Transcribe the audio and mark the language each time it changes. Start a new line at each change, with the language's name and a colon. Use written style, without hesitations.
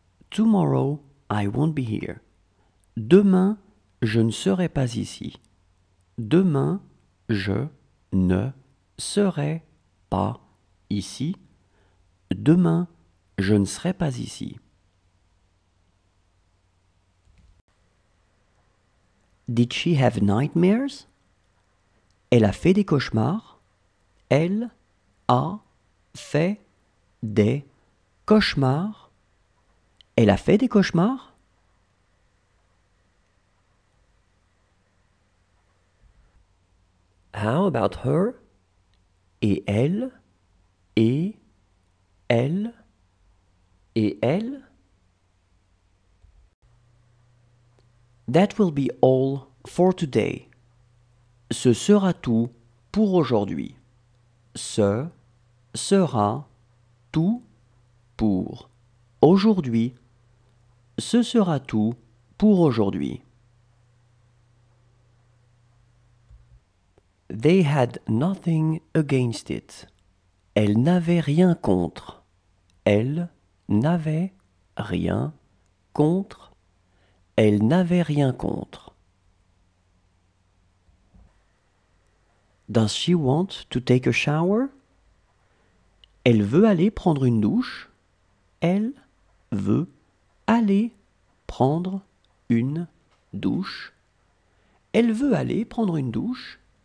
English: Tomorrow I won't be here.
French: Demain, je ne serai pas ici. Demain, je ne serai pas ici. Demain, je ne serai pas ici.
English: Did she have nightmares?
French: Elle a fait des cauchemars. Elle a fait des cauchemars. Elle a fait des cauchemars?
English: How about her?
French: Et elle? Et elle? Et elle?
English: That will be all for today.
French: Ce sera tout pour aujourd'hui. Ce sera tout pour aujourd'hui. Ce sera tout pour aujourd'hui.
English: They had nothing against it.
French: Elles n'avaient rien contre. Elles n'avaient rien contre. Elles n'avaient rien contre.
English: Does she want to take a shower?
French: Elle veut aller prendre une douche. Elle veut aller prendre une douche. Elle veut aller prendre une douche.